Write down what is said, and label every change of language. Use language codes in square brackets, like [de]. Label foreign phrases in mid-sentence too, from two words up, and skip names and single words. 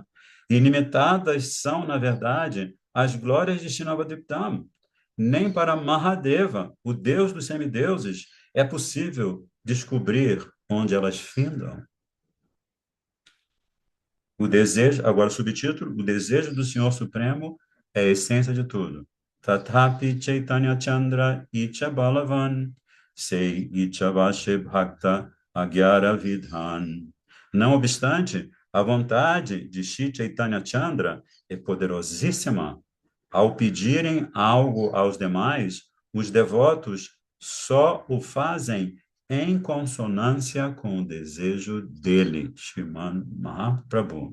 [pt] Ilimitadas são, na verdade, as glórias de Sri Navadvipdam. nem para Mahadeva, o deus dos semideuses, é possível descobrir onde elas findam. O desejo, agora subtítulo, o desejo do Senhor Supremo é a essência de tudo. [bn] তথাপি চৈতন্য চন্দ্র ইচ্ছা বলবান সেই ইচ্ছা বশে ভক্ত আজ্ঞার বিধান. [pt] Não obstante, a vontade de Shri Chaitanya Chandra é poderosíssima. Ao pedirem algo aos demais, os devotos só o fazem em consonância com o desejo dele, Sriman Mahaprabhu.